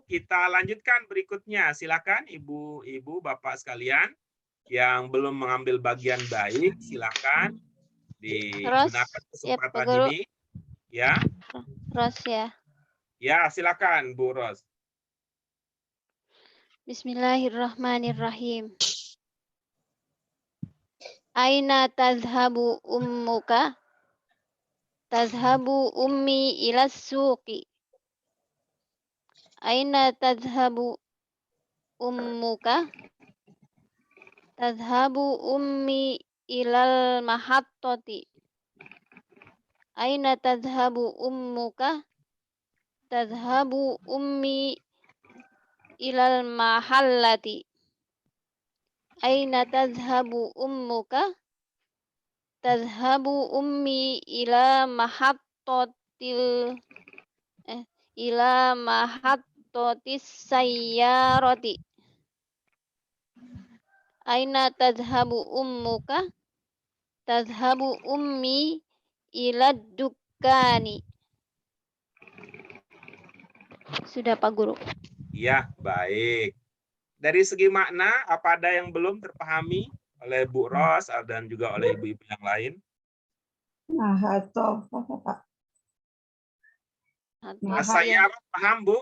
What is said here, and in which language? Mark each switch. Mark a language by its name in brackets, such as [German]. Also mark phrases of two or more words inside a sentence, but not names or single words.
[Indonesian] Kita lanjutkan berikutnya. Silakan Ibu, Bapak sekalian yang belum mengambil bagian baik, silakan digunakan kesempatan ini. Ya. Ros ya. Ya, silakan Bu Ros. Bismillahirrahmanirrahim. [Arabic] أين تذهب أمك? تذهب أمي إلى السوق. أين تذهب أمك? تذهب أمي إلى المحطة. أين تذهب أمك? تذهب أمي إلى المحلة. أين تذهب أمك? تذهب أمي إلى محطة السيارة. أين تذهب أمك? تذهب أمي إلى الدكان. [Indonesian] Sudah Pak Guru. Ya, baik. Dari segi makna, apa ada yang belum terpahami oleh Bu Ros dan juga oleh ibu-ibu yang lain? Mahattoh, Pak. Asayaroh paham, Bu?